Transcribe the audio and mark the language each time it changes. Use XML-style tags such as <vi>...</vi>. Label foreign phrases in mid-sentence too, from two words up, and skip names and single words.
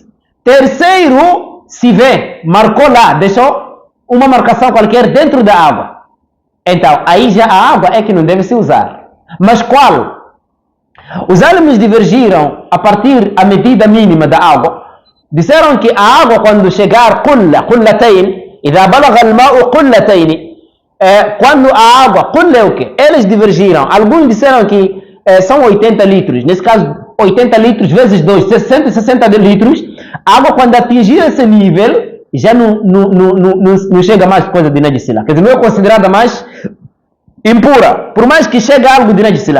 <pt>Terceiro, se vê, marcou lá, deixou uma marcação qualquer dentro da água. Então, aí já a água é que não deve se usar. Mas qual? Os alunos divergiram a partir da medida mínima da água. Disseram que a água, quando chegar qullatayn,</pt> <ar>إذا بلغ الماء قلتين,</ar> <pt>quando a água, é o quê? Eles divergiram. Alguns disseram que são 80 litros. Nesse caso, 80 litros vezes 2, 160 litros. A água, quando atingir esse nível, já não chega mais coisa de najisila. Quer dizer, não é considerada mais impura. Por mais que chegue algo de najisila.</pt>